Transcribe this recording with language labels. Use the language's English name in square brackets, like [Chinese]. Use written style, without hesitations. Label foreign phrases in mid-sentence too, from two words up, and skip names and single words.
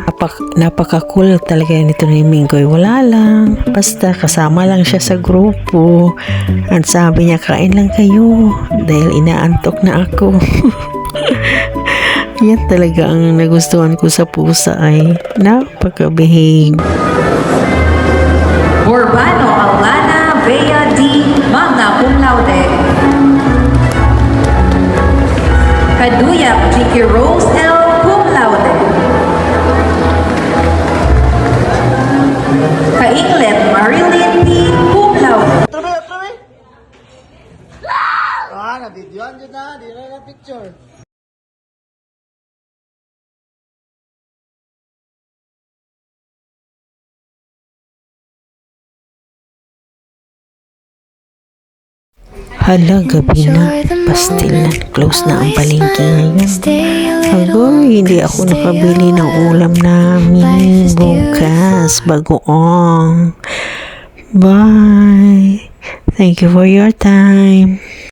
[Filipino] Napaka-cool talaga nito ni Minggoy. Wala lang, basta kasama lang siya sa grupo, at sabi niya, kain lang kayo dahil inaantok na ako. Yan talaga ang nagustuhan ko sa pusa, ay napaka-behave. Urbano Alana Bea D. [Latin] Magna Cum Laude. [Filipino] Kaduyak G.K. Rose L. [Latin] Cum Laude. [Filipino] Kainglet Marilyn P. [Latin] Cum Laude. [Filipino] Trabe. Na-videoan dyan na. Di na picture. Hala, gabi na. Pastil na. Close na ang palengke ngayon. Agoy, hindi ako nakabili ng ulam namin bukas. Bagoong. [English] Bye. Thank you for your time.